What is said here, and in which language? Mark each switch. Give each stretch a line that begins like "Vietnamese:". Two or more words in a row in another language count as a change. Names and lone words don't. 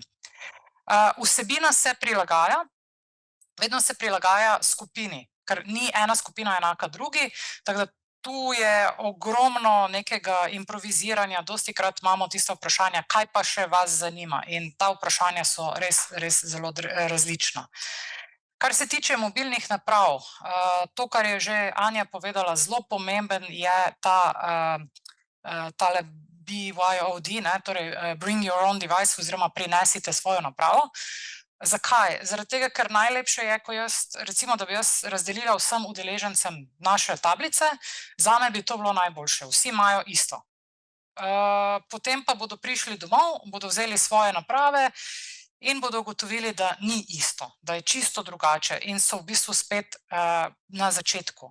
Slovenian: Vsebina se prilagaja, vedno se prilagaja skupini, ker ni ena skupina enaka drugi, tako da tu je ogromno nekega improviziranja, dostikrat imamo tista vprašanja, kaj pa še vas zanima, in ta vprašanja so res zelo različna. Kar se tiče mobilnih naprav, to, kar je že Anja povedala, zelo pomemben je tale BYOD, torej
English: bring your own device
Slovenian: oziroma prinesite svojo napravo. Zakaj? Zaradi tega, ker najlepše je, ko recimo, da bi jaz razdelila vsem udeležencem naše tablice, zame bi to bilo najboljše, vsi imajo isto. Potem pa bodo prišli domov, bodo vzeli svoje naprave in bodo ugotovili, da ni isto, da je čisto drugače in so v bistvu spet na začetku.